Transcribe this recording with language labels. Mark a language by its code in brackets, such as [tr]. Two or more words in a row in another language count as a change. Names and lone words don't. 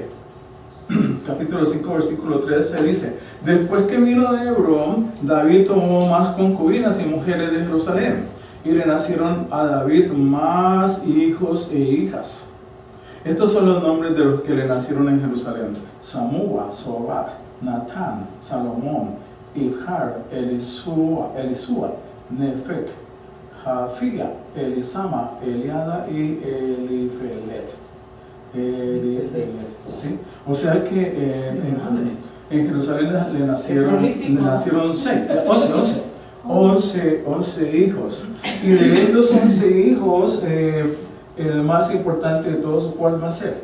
[es] Capítulo 5, versículo 13 dice: después que vino de Hebrón, David tomó más concubinas y mujeres de Jerusalén, y le nacieron a David más hijos e hijas. Estos son los nombres de los que le nacieron en Jerusalén: Samúa, Sobab, Natán, Salomón, Ibjar, Elisúa, Nefet, Jafía, Elisama, Eliada y Elifelet. ¿Sí? O sea que en Jerusalén le nacieron 11 hijos. Y de estos 11 hijos, el más importante de todos, ¿cuál va a ser?